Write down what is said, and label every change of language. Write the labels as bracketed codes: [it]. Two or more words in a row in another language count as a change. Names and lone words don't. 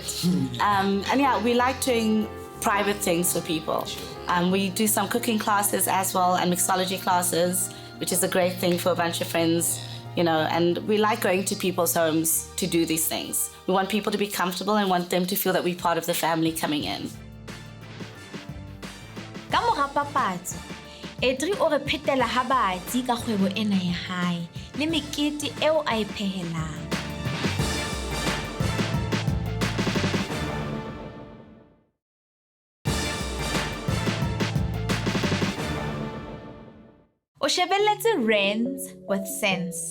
[en] And yeah, we like doing private things for people. We do some cooking classes as well and mixology classes, which is a great thing for a bunch of friends, and we like going to people's homes to do these things. We want people to be comfortable and want them to feel that we're part of the family coming in. [st] Ka mora papatso, Adri o re phetela ha batsi ka kgwebo ena ya hae le mekete eo a e phehelang. O shebelletse Rands with Sense.